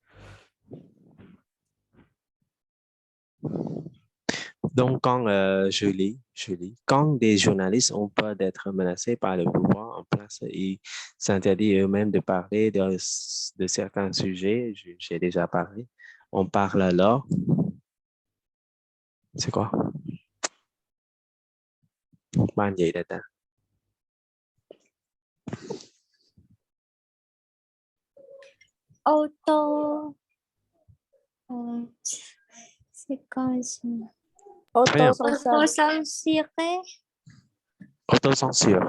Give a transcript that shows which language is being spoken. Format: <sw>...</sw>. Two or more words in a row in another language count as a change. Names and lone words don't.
<fr>Donc, quand je lis, quand des journalistes ont peur d'être menacés par le pouvoir en place, ils s'interdisent eux-mêmes de parler de certains sujets. J'ai déjà parlé. On parle alors. C'est quoi?</fr> <vi>Ban vậy đấy ta.</vi> <fr>Auto. C'est quoi ça? Auto-censuré. Autocensure.</fr>